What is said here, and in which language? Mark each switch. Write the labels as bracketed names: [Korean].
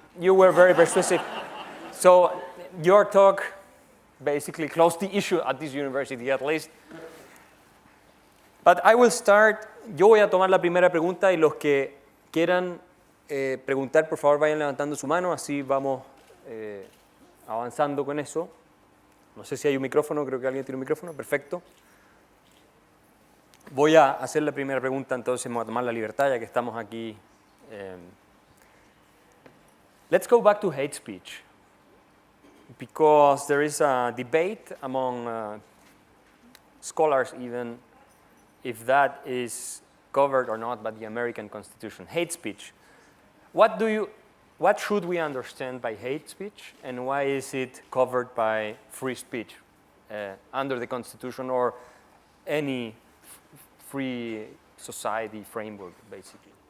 [English] you were very persuasive. So your talk basically closed the issue at this university, at least. But I will start. [Spanish] Yo voy a tomar la primera pregunta y los que quieran preguntar, por favor, vayan levantando su mano, así vamos avanzando con eso. No sé si hay un micrófono, creo que alguien tiene un micrófono, perfecto. Voy a hacer la primera pregunta, entonces vamos a tomar la libertad ya que estamos aquí. [English] Let's go back to hate speech, because there is a debate among scholars even if that is covered or not by the American Constitution. Hate speech. What should we understand by hate speech, and why is it covered by free speech under the Constitution or any free society framework, basically?